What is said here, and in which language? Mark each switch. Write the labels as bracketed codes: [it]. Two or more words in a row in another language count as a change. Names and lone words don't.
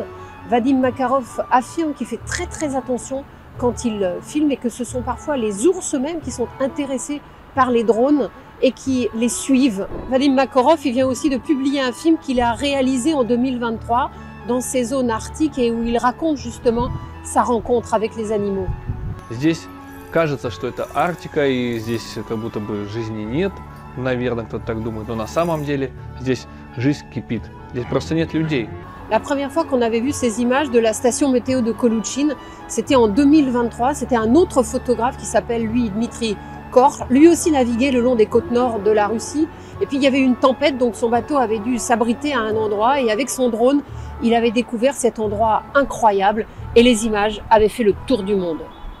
[fr] Vadim Makarov affirme qu'il fait très attention quand il filme et que ce sont parfois les ours eux-mêmes qui sont intéressés par les drones et qui les suivent. Vadim Makarov, il vient aussi de publier un film qu'il a réalisé en 2023 dans ces zones arctiques et où il raconte justement sa rencontre avec les animaux. [ru] Здесь кажется, что это Арктика, и здесь как будто бы жизни нет. Наверное, кто-то так думает, но на самом деле здесь жизнь кипит. Здесь просто нет людей. [fr] La première fois qu'on avait vu ces images de la station météo de Kolochyn, c'était en 2023. C'était un autre photographe qui s'appelle lui Dmitri Kor. Lui aussi naviguait le long des côtes nord de la Russie. Et puis il y avait une tempête, donc son bateau avait dû s'abriter à un endroit. Et avec son drone, il avait découvert cet endroit incroyable. Et les images avaient fait le tour du monde.